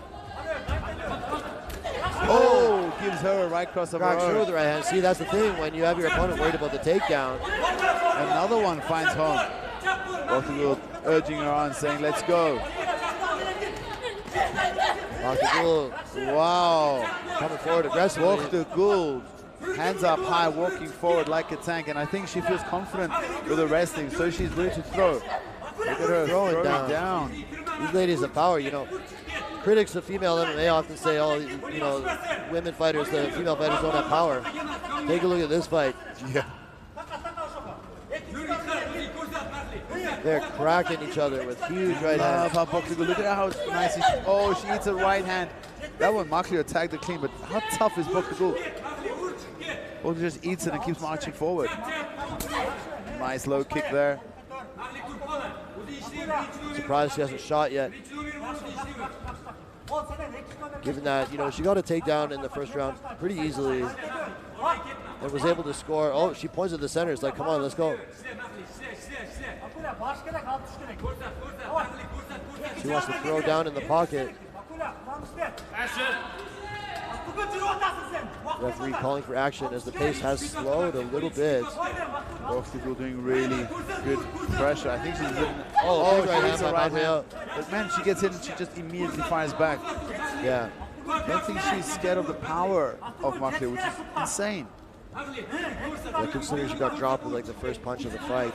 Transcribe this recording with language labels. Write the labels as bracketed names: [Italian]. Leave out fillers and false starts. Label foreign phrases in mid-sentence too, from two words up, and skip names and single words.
[English] Oh, gives her a right cross of her Cracks through own. with the right hand. See, that's the thing. When you have your opponent worried about the takedown, Another one finds home. Bактыгүl urging her on, saying, let's go. Bактыгүl Wow. coming forward aggressively. Bактыgүl, hands up high, walking forward like a tank, and I think she feels confident with the wrestling, so she's ready to throw. Look at her throwing down. These ladies have power, you know. Critics of female MMA often say, oh, you know, women fighters, the female fighters don't have power. Take a look at this fight. Yeah. They're cracking each other with huge right hands. How Bактыgүl, look at how nice she eats a right hand. That one, Machleo attacked the clean, but how tough is Bактыgүl? Bактыgүl just eats it and keeps marching forward. Nice low kick there. Surprised she hasn't shot yet. Given that, you know, she got a takedown in the first round pretty easily and was able to score. Oh, she points at the center. It's like, come on, let's go. She wants to throw down in the pocket. Referee calling for action as the pace has slowed a little bit. Bактыgүl doing really good pressure. I think she's getting. Big right she hits hand a by right Machleo. hand. But man, she gets hit and she just immediately fires back. Yeah. I don't think she's scared of the power of Machleo, which is insane. Yeah, considering she got dropped with like the first punch of the fight.